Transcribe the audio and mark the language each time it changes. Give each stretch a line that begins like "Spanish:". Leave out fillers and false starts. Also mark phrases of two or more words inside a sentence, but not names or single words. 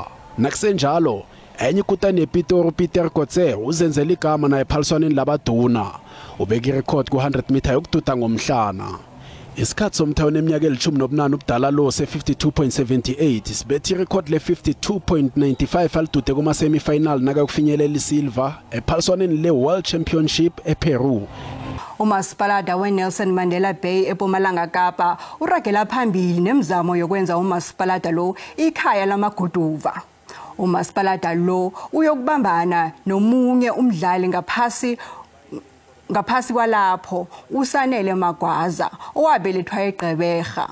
South Ndebele: Nakusenjalo enye ikutani yePitori Peter Kotse uzenzela igama naye ephaliswaneni labaduna. Ubeka irecord ku-100 meter yokududa ngomhlana. Isikhathi somthayo neminyaka eli-18 ubudala lo se-52.78 sibethi irecord le-52.95 alidude kuma-semifinal nakakufinyelela isilver ephaliswaneni le-World Championship ePeru. Umasipalata weNelson Mandela Bay eMpumalanga Kapa uragela phambili nemizamo yokwenza umasipalata lo ikhaya lamaguduva. Umasipalata lo uyokubambana nomunye umdlali ngaphasi kwalapho uSanele Magwaza owabelethwa eGqeberha.